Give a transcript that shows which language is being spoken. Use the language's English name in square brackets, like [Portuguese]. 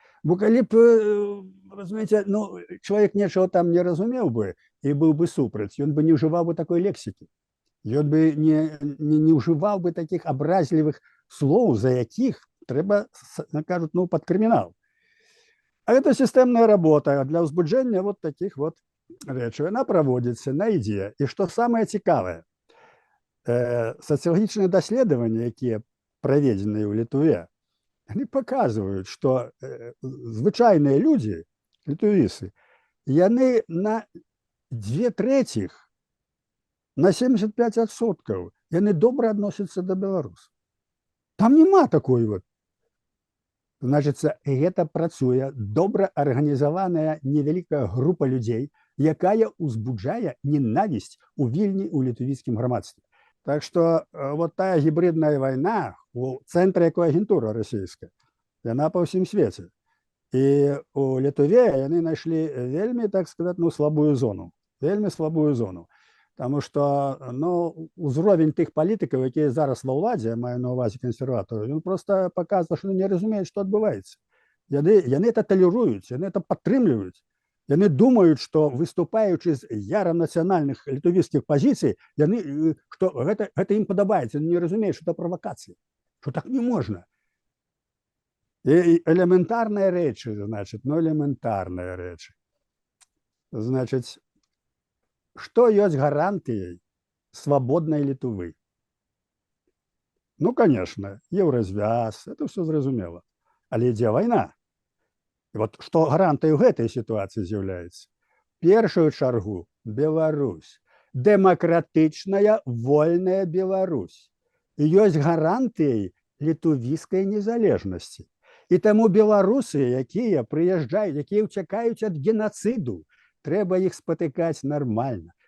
[Russian] Бо калі б, разумеете, ну, человек нечего там не разумел бы и был бы супраць, он бы не уживал бы такой лексики. Он бы не уживал бы таких образливых слов, [Belarusian] за якіх трэба, [Russian] накажут, ну, под криминал. А это системная работа для узбудження вот таких вот речей. Она проводится на ідзе. [Belarusian] І што самае цікавае, сацыялагічныя даследаванні, якія праведзеныя ў Літве, [Russian] они показывают, что [Belarusian] звычайныя люди, літвісы, яны на 2/3, на 75%, яны добра адносяцца да беларусаў. Там нема такой вот. Значыцца, гэта працуе добра арганізаваная невялікая група людзей, якая узбуджае ненавісць у Вільні ў літвійскім грамадстве. Так што вот тая гібридная вайна, у цэнтры якой агентура расійская, яна па ўсім свеце. І у Літве яны знайшлі вельмі, так сказаць, слабую зону. Вельмі слабую зону. Таму што узровень тых палітыкаў, якія зараз ва ўладзе, маю на ўвазе кансерватараў, ён проста паказвае, што не разумеюць, што адбываецца. Яны это талеруюць, яны это падтрымліваюць. Яны думаюць, што выступаючы з яра нацыянальных літвійскіх пазіцый, што гэта ім падабаецца, яны не разумеюць, што это правакацыя, што так не можна. І элементарныя рэчы, элементарныя рэчы. Значыць, што ёсць гарантыяй свабоднай Літвы? Конечно, еўразвяз, это все зразумела. Але ідзе вайна. І вот што гарантыяй у гэтай сітуацыі з'яўляецца? Першую чаргу Беларусь. Дэмакратычная, вольная Беларусь. І ёсць гарантыяй літвійскай незалежнасці. І таму беларусы, якія прыязджаюць, якія ўцякаюць ад генацыду, трэба іх спатыкаць нармальна.